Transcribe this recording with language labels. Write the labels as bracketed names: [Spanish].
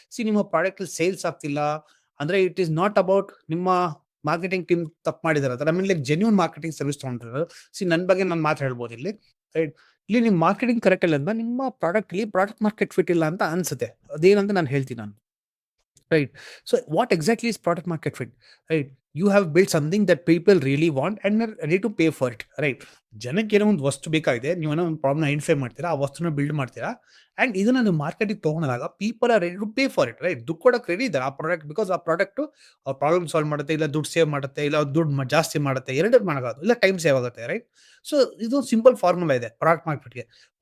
[Kannada] ನಿಮ್ಮ ಪ್ರಾಡಕ್ಟ್ ಅಲ್ಲಿ ಸೇಲ್ಸ್ ಆಗ್ತಿಲ್ಲ. ಅಂದ್ರೆ [English] it is not about [Kannada] ನಿಮ್ಮ ಮಾರ್ಕೆಟಿಂಗ್ ಟೀಮ್ ತಪ್ಪು ಮಾಡಿದಾರೆ ಅಂತ. [English] I mean like [Kannada] genuine marketing service ತಗೊಂಡಿರೋದು. ನನ್ನ ಬಗ್ಗೆ ನಾನು ಮಾತು ಹೇಳ್ಬೋದು ಇಲ್ಲಿ. ರೈಟ್. ಇಲ್ಲಿ ನಿಮ್ಮ ಮಾರ್ಕೆಟಿಂಗ್ ಕರೆಕ್ಟ್ ಇಲ್ಲ ಅಂದ್ರೆ ನಿಮ್ಮ ಪ್ರಾಡಕ್ಟ್ ಅಲ್ಲಿ ಪ್ರಾಡಕ್ಟ್ ಮಾರ್ಕೆಟ್ ಫಿಟ್ ಇಲ್ಲ ಅಂತ ಅನ್ಸುತ್ತೆ. ಅದೇನಂತ ನಾನು ಹೇಳ್ತೀನಿ ನಾನು. [English] Right. So what exactly is product market fit? Right. You have built something that people really want and are ready to pay for it. Right. [Kannada] ಜನಕ್ಕೆ ಏನೋ ಒಂದು ವಸ್ತು ಬೇಕಾಗಿದೆ. ನೀವೇನೋ ಒಂದು ಪ್ರಾಬ್ಲಮ್ ಐಡೆಂಟಿಫೈ ಮಾಡ್ತೀರಾ. ಆ ವಸ್ತುನ ಬಿಲ್ಡ್ ಮಾಡ್ತೀರಾ. ಅಂಡ್ ಇದನ್ನ ನೀವು ಮಾರ್ಕೆಟಿಗೆ ತಗೊಂಡಾಗ [English] People are ready to pay for it. [Kannada] Right. ದುಡ್ಡು ಕೊಡಕ್ಕೆ ರೆಡಿ ಇದ್ದಾರೆ ಆ ಪ್ರಾಡಕ್ಟ್. ಬಿಕಾಸ್ ಆ ಪ್ರಾಡಕ್ಟ್ ಅವ್ರ ಪ್ರಾಬ್ಲಮ್ ಸಾಲ್ವ್ ಮಾಡುತ್ತೆ, ಇಲ್ಲ ದುಡ್ಡು ಸೇವ್ ಮಾಡುತ್ತೆ, ಇಲ್ಲ ದುಡ್ಡು ಜಾಸ್ತಿ ಮಾಡುತ್ತೆ. ಎರಡೂ ಮಾಡೋದು, ಇಲ್ಲ ಟೈಮ್ ಸೇವ್ ಆಗುತ್ತೆ. ರೈಟ್. ಸೊ ಇದು ಸಿಂಪಲ್ ಫಾರ್ಮುಲಾ ಇದೆ ಪ್ರಾಡಕ್ಟ್ ಮಾರ್ಕೆಟ್ಗೆ.